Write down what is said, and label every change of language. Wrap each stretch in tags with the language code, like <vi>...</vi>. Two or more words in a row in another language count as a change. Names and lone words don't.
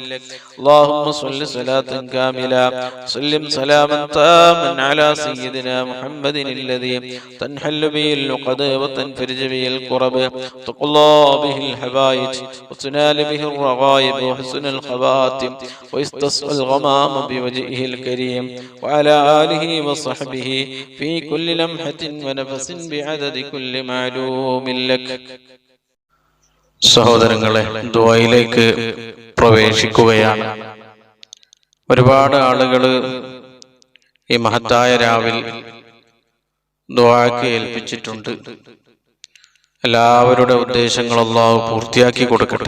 <ar>اللهم صل صلاة كاملة وسلم سلاما تاما على سيدنا محمد الذي تنحل به العقد وتنفرج به الكرب تقضى به الحوائج وتنال به الرغائب وحسن الخواتم ويستسقى الغمام بوجهه الكريم وعلى آله وصحبه في كل لمحة ونفس بعدد كل معلوم لك.</ar> <ml>സഹോദരങ്ങളെ, ദുആയിലേക്ക് പ്രവേശിക്കുകയാണ്. ഒരുപാട് ആളുകൾ ഈ മഹത്തായ രാവിൽ ദുആക്ക് ഏൽപ്പിച്ചിട്ടുണ്ട്. എല്ലാവരുടെ ഉദ്ദേശങ്ങൾ അല്ലാഹു പൂർത്തിയാക്കി കൊടുക്കട്ടെ.</ml>